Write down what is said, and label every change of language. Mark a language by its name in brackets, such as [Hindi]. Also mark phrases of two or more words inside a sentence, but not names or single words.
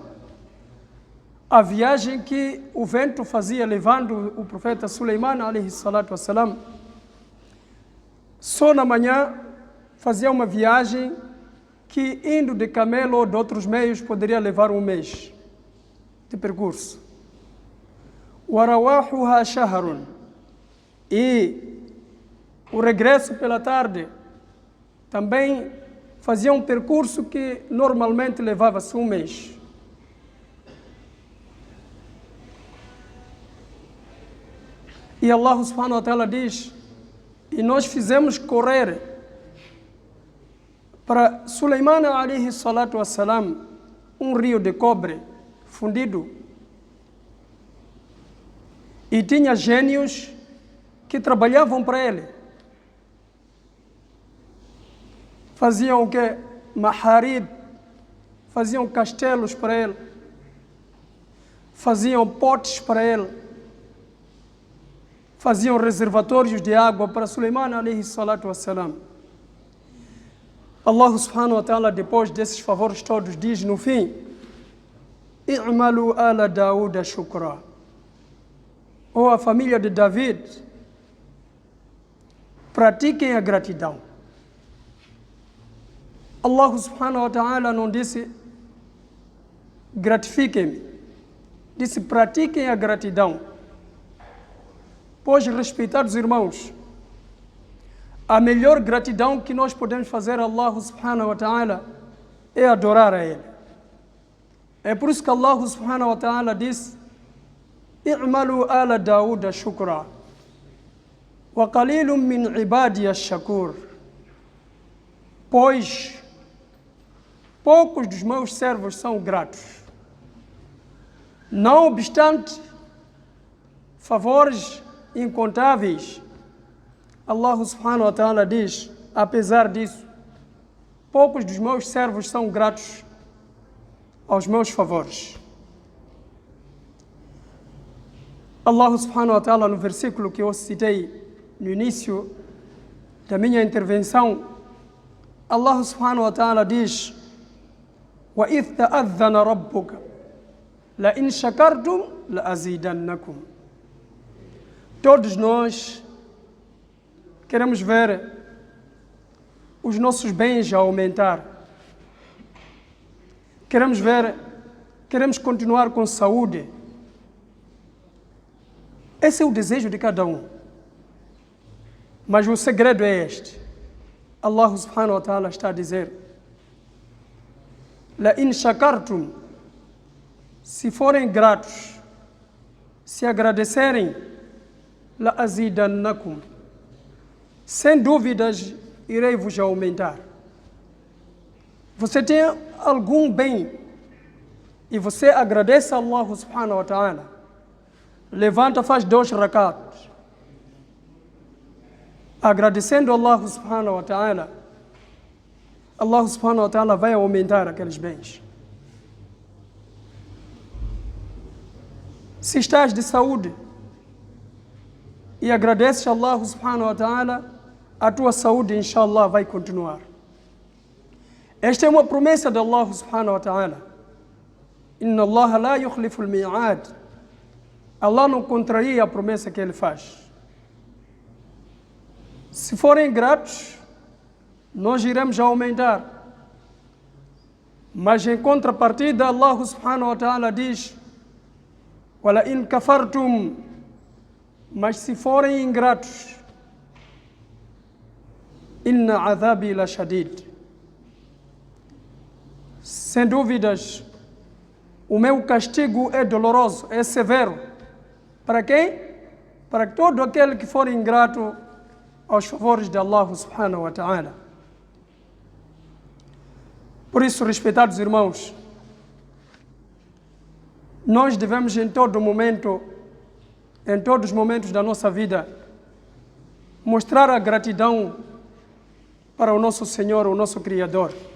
[Portuguese] A viagem que o vento fazia levando o profeta Suleiman [Arabic] عليه الصلاة والسلام, [Portuguese] só na manhã fazia uma viagem que, indo de camelo ou de outros meios, poderia levar um mês de percurso. [Arabic] وَرَوَاحُهَا شَهْرٌ. [Portuguese] E o regresso pela tarde também fazia um percurso que normalmente levava-se um mês. E [Arabic] الله سبحانه وتعالى [Portuguese] diz: e nós fizemos correr para Suleiman [Arabic] عليه الصلاة والسلام [Portuguese] um rio de cobre fundido. E tinha gênios que trabalhavam para ele. Faziam o quê? Maharib. Faziam castelos para ele. Faziam potes para ele. Faziam reservatórios de água para Suleiman [Arabic] عليه الصلاة والسلام. الله سبحانه وتعالى, [Portuguese] depois desses favores todos, diz no fim: [Arabic] اعملوا آل داود شكرا. [Portuguese] Ou a família de David, pratiquem a gratidão. [Arabic] الله سبحانه وتعالى [Portuguese] não disse gratifiquem-me, disse pratiquem a gratidão. Pois, respeitados irmãos, a melhor gratidão que nós podemos fazer a [Arabic] الله سبحانه وتعالى [Portuguese] é adorar a Ele. É por isso que [Arabic] الله سبحانه وتعالى diz: اعملوا آل داود شكرا، وقليل من عبادي الشكور. [Portuguese] Pois poucos dos meus servos são gratos. Não obstante favores incontáveis, [Arabic] الله سبحانه وتعالى [Portuguese] diz, apesar disso, poucos dos meus servos são gratos aos meus favores. [Arabic] الله سبحانه وتعالى, [Portuguese] no versículo que eu citei no início da minha intervenção, [Arabic] الله سبحانه وتعالى diz: وَإِذْ تَأَذَّنَ رَبُّكَ لَإِنْ شَكَرْتُمْ لَأَزِيدَنَّكُمْ. [Portuguese] Todos nós queremos ver os nossos bens a aumentar. Queremos continuar com saúde. Esse é o desejo de cada um. Mas o segredo é este. [Arabic] الله سبحانه وتعالى [Portuguese] está a dizer: [Arabic] لَإِنْ شَكَرْتُمْ, [Portuguese] se forem gratos, se agradecerem, لَأَزِيدَنَّكُمْ, sem dúvidas irei vos aumentar. Você tem algum bem e você agradece a [Arabic] الله سبحانه وتعالى, [Portuguese] levanta, faz 2 rakat, agradecendo a [Arabic] الله سبحانه وتعالى, الله سبحانه وتعالى [Portuguese] vai aumentar aqueles bens. Se estás de saúde e agradeces a [Arabic] الله سبحانه وتعالى, [Portuguese] a tua saúde, inshallah, vai continuar. Esta é uma promessa de [Arabic] الله سبحانه وتعالى. إن الله لا يخلف الميعاد. [Portuguese] Allah não contraria a promessa que Ele faz. Se forem gratos, nós iremos aumentar. Mas em contrapartida, [Arabic] الله سبحانه وتعالى diz: وَلَئِنْ كَفَرْتُمْ, [Portuguese] mas se forem ingratos, [Arabic] إِنَّ عَذَابِي لَشَدِيدٌ, [Portuguese] sem dúvidas, o meu castigo é doloroso, é severo. Para quem? Para todo aquele que for ingrato aos favores de [Arabic] الله سبحانه وتعالى. [Portuguese] Por isso, respeitados irmãos, nós devemos em todo momento, em todos os momentos da nossa vida, mostrar a gratidão para o nosso Senhor, o nosso Criador.